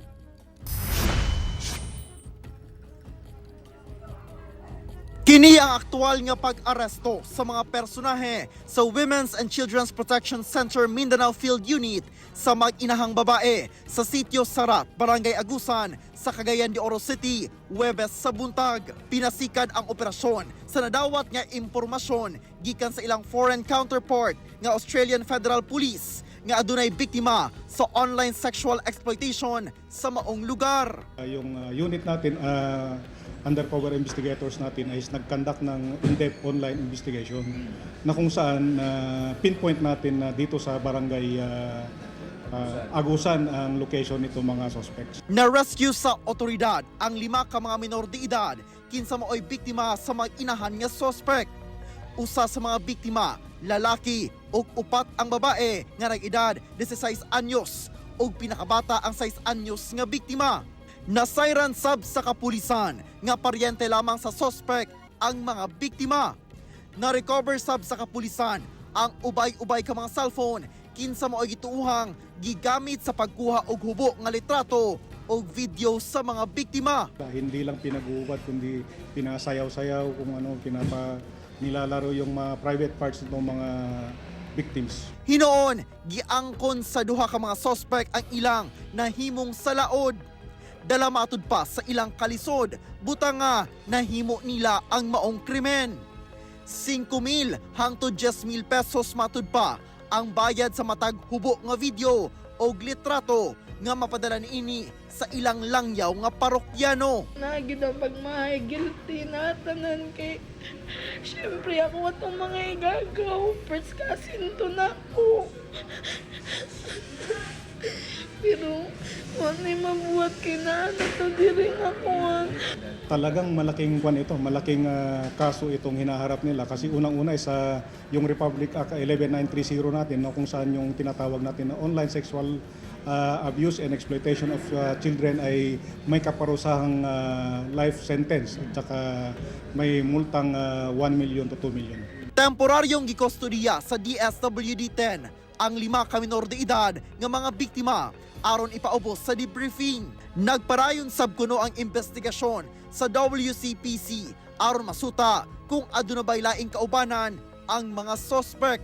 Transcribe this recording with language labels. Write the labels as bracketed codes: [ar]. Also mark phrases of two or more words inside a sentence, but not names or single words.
[ceb] Kini ang aktual nga pag-aresto sa mga personahe sa Women's and Children's Protection Center Mindanao Field Unit sa mag-inahang babae sa sitio Sarat, Barangay Agusan sa Cagayan de Oro City, Huwebes sa buntag. Pinasikan ang operasyon sa nadawat nga impormasyon gikan sa ilang [en] foreign counterpart [ceb] nga Australian Federal Police nga adunay biktima sa [en] online sexual exploitation [ceb] sa maong lugar. [tl] Yung unit natin, [en] undercover investigators [tl] natin ay nag-conduct ng [en] in-depth online investigation [tl] na kung saan pinpoint natin na dito sa barangay Agusan ang location nito mga suspects. [ceb] Na-rescue sa otoridad ang 5 ka mga minor de edad kinsa maoy biktima sa mag-inahan nga suspect. Usa sa mga biktima, lalaki ug 4 ang babae nga nag-edad 16 anyos ug pinakabata ang 6 anyos nga biktima. Nasayran sab sa kapulisan nga paryente lamang sa suspect ang mga biktima. Na-recover sab sa kapulisan ang ubay-ubay ka mga cellphone kinsa maoy gituuhang gigamit sa pagkuha og hubo nga litrato o video sa mga biktima. [tl] Hindi lang pinag-uubad kundi pinasayaw-sayaw kung ano, nilalaro yung mga private parts ng mga victims. [ceb] Hinoon, giangkon sa duha ka mga suspect ang ilang nahimong sa laod. Dala matud pa sa ilang kalisod, butang nga nahimo nila ang maong krimen. 5,000 hangtod 10,000 pesos matud pa ang bayad sa matag hubo nga video o litrato nga mapadala niini sa ilang langyaw nga parokyano. Nagid ang pagmahay, guilty na tanan kay syempre ako atong mga igagaw, first kasinto na ako. Pero wala mabuhat kay na to diri ako. [tl] Talagang malaking malaking kaso itong hinaharap nila kasi unang-una sa yung Republic Act 11930 natin, no, kung saan yung tinatawag natin na [en] online sexual abuse and exploitation of children [tl] ay may kaparusahang [en] life sentence [tl] at saka may multang 1 million to 2 million. [ceb] Temporaryong gikustodiya sa DSWD-10 ang 5 ka minor de edad nga mga biktima aron ipaubos sa debriefing. Nagparayon sab kuno ang investigasyon sa WCPC aron masuta kung aduna bay laing kaubanan ang mga suspect.